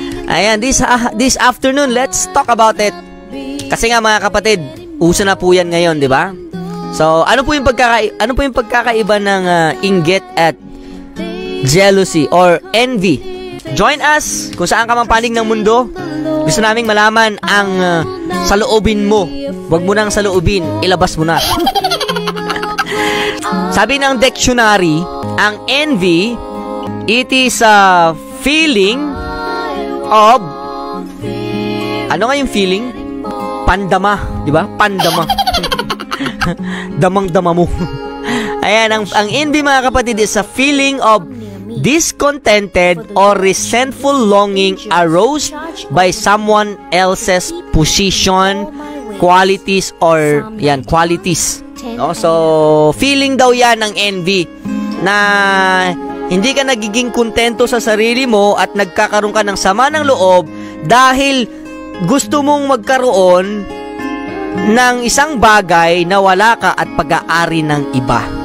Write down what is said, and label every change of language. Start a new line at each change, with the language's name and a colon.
English: Ayan, this afternoon, let's talk about it.
Filipino: Kasi nga mga kapatid, uso na po yan ngayon, di ba? So, ano po yung pagkakaiba ng inggit at jealousy or envy?
English: Join us
Filipino: kung saan ka mang panig ng mundo. Gusto naming malaman ang saloobin mo. Huwag mo nang saloobin, ilabas mo na. Sabi ng dictionary, ang envy,
English: it is a feeling of,
Filipino: ano nga yung feeling? Pandama, di ba? Pandama. Damang-dama mo.
English: Ayan, ang envy
Filipino: mga kapatid
English: is a feeling of discontented or resentful longing aroused by someone else's position, qualities, or qualities.
Filipino: No? So, feeling daw yan ng envy na hindi ka nagiging kontento sa sarili mo at nagkakaroon ka ng sama ng loob dahil gusto mong magkaroon ng isang bagay na wala ka at pag-aari ng iba.